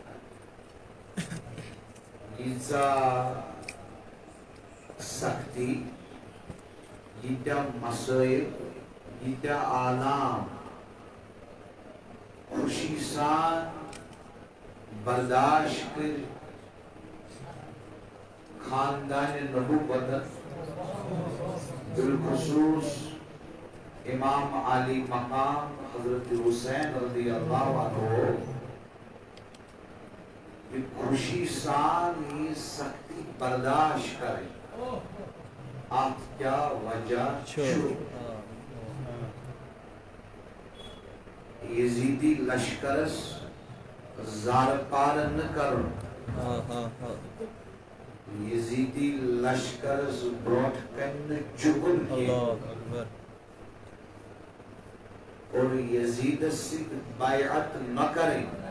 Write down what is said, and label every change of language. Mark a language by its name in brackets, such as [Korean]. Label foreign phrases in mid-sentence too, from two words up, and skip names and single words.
[Kashmiri] ییٖژاہ سختی ییٖتیاہ مسٲیل ییٖتیاہ آلام خوشی سان برداشت کٔرِتھ خاندانِ نبوتن بالخصوص امام علی مقام حضرت حسین [Arabic] رضی اللہ عنہ [Kashmiri] یہ خوشی سان یہ سختی برداشت کرے اتھ کیا وجہ چھُ یزیدی لشکرس زارٕ پارٕ نہٕ کرُن یزیدی لشکرس برونٛٹھ کنہِ نہٕ جُگُن کینٛہہ اور یزیدس سۭتۍ بیعت نہ کرٕنۍ